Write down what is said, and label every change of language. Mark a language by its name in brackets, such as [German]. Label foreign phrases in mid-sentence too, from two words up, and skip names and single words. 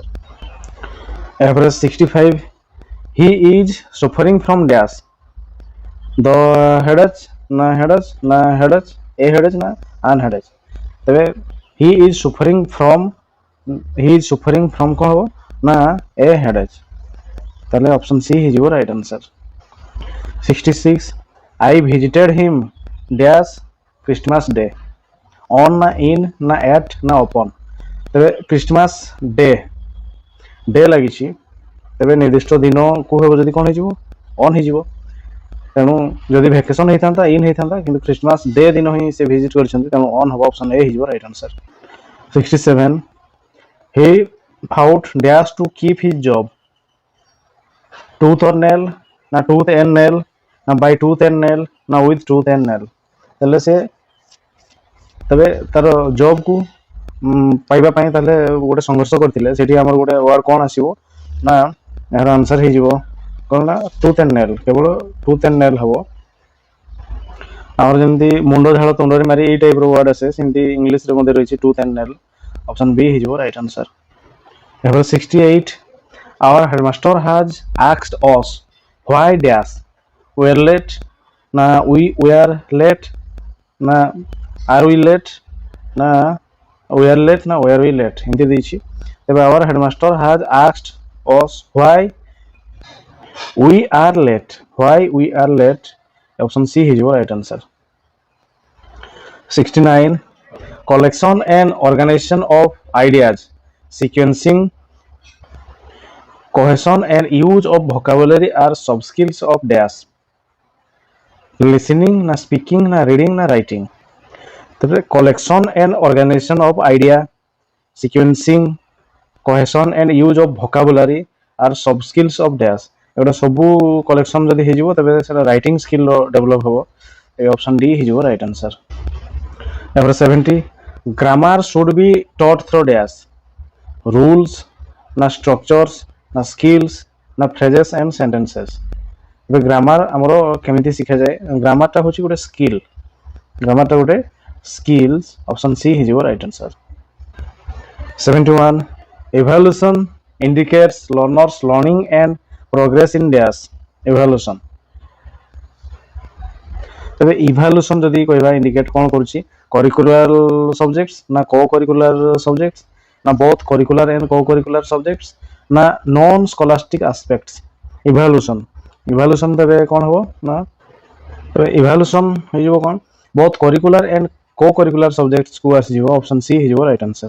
[English] ଏହାପରେ 65 he is suffering from dash the headache ନା ହେଡେଜ୍ ନା ହେଡେଜ୍ a headache ନା an headache. ତେବେ he is suffering from [Odia] କ'ଣ ହେବ ନା [English] a headache, ତାହେଲେ option C ହେଇଯିବ right answer. 66 I visited him dash Christmas day on ନା in ନା at ନା upon। [Odia] ତେବେ କ୍ରିଷ୍ଟମାସ୍ ଡେ ଲାଗିଛି, ତେବେ ନିର୍ଦ୍ଦିଷ୍ଟ ଦିନକୁ ହେବ ଯଦି କ'ଣ ହେଇଯିବ ଅନ୍ ହେଇଯିବ। ତେଣୁ ଯଦି ଭ୍ୟାକେସନ୍ ହେଇଥାନ୍ତା ଇନ୍ ହେଇଥାନ୍ତା, କିନ୍ତୁ କ୍ରିଷ୍ଟମାସ୍ ଡେ ଦିନ ହିଁ ସେ ଭିଜିଟ୍ କରିଛନ୍ତି ତେଣୁ ଅନ୍ ହେବ, [English] option A [Odia] ହେଇଯିବ [English] right answer. 67 he vowed dash to keep his job tooth or nail ନା tooth and nail ନା by tooth and nail ନା with tooth and nail। [Odia] ତାହେଲେ ସେ ତେବେ ତାର ଜବ୍କୁ ପାଇବା ପାଇଁ ତାହେଲେ ଗୋଟେ ସଂଘର୍ଷ କରିଥିଲେ, ସେଠି ଆମର ଗୋଟେ ୱାର୍ଡ କ'ଣ ଆସିବ ନା ଏହାର ଆନ୍ସର୍ ହେଇଯିବ କ'ଣ ନା [English] tooth and nail, [Odia] କେବଳ [English] tooth and nail [Odia] ହେବ। ଆମର ଯେମିତି ମୁଣ୍ଡ ଝାଳ ତୁଣ୍ଡରେ ମାରି ଏଇ ଟାଇପ୍ର ୱାର୍ଡ ଆସେ, ସେମିତି ଇଂଲିଶରେ ମଧ୍ୟ ରହିଛି [English] tooth and nail, option B [Odia] ହେଇଯିବ [English] right answer. ଏହାର 68 our headmaster has asked us why dash were late ନା we were late ନା are we late ନା we are late ନା were we late [Odia] ଏମିତି ଦେଇଛି। [English] ତେବେ our headmaster has asked us why we are late option C ହେଇଯିବ right answer. 69 collection and organization of ideas, sequencing, cohesion and use of vocabulary are sub skills of dash listening ନା speaking ନା reading ନା writing। ତାପରେ collection and organization of idea, sequencing, cohesion and use of vocabulary are sub skills of dash। [Odia] ଏଗୁଡ଼ା ସବୁ କଲେକ୍ସନ୍ ଯଦି ହେଇଯିବ ତେବେ ସେଟା [English] writing skillର [Odia] ଡେଭଲପ୍ ହେବ, ଏ [English] option D [Odia] ହେଇଯିବ [English] right answer. ତାପରେ 70 grammar should be taught through dash rules ନା ଷ୍ଟ୍ରକ୍ଚର୍ସ ନା ସ୍କିଲ୍ସ ନା phrases and sentences. [Odia] ଏବେ ଗ୍ରାମାର ଆମର କେମିତି ଶିଖାଯାଏ, ଗ୍ରାମାରଟା ହେଉଛି ଗୋଟେ ସ୍କିଲ୍, [English] option C [Odia] ହେଇଯିବ [English] right answer. 71 evaluation indicates learners learning and progress in dash evaluation। ତେବେ ଇଭାଲୁଏସନ୍ [Odia] ଯଦି କହିବା [English] ଇଣ୍ଡିକେଟ୍ [Odia] କ'ଣ କରୁଛି, [English] curricular subjects ନା co curricular subjects ନା both curricular and co curricular subjects ନା non scholastic aspects. ଇଭାଲୁଏସନ୍ [Odia] ତେବେ କ'ଣ ହେବ ନା [English] ଇଭାଲୁଏସନ୍ [Odia] ହେଇଯିବ କ'ଣ [English] both curricular and co curricular subjectsକୁ ଆସିଯିବ, option C ହେଇଯିବ right answer.